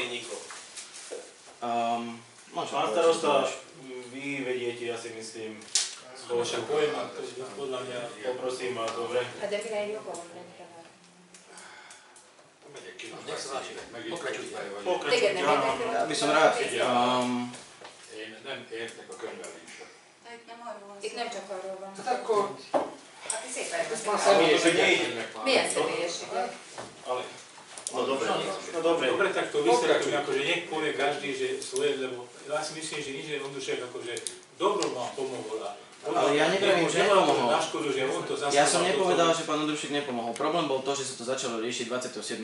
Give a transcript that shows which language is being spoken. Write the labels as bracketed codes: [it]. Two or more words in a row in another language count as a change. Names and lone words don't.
[sk] Pán starosta, vy vediete, ja si myslím, Však poviem, to je podľa mňa... Poprosím vás, dobre. A definálne okolo, Nech sa páči, pokračujte. Ja by som rád. [hu] Nem értek a könyvelésre. Itt nem csak arról van. Hát akkor... Hát ez szépen. Milyen személyességek? [sk] Ale... No dobre. Dobre, tak to vysvetlím, akože nech povie každý, že svoje, lebo ja si myslím, že inžinier Ondrušek akože dobro vám pomohol. Ale ja nepravím, že nepomohol. Ja som nepovedal, to... že pán Ondrušek nepomohol. Problém bol to, že sa to začalo riešiť 27.12.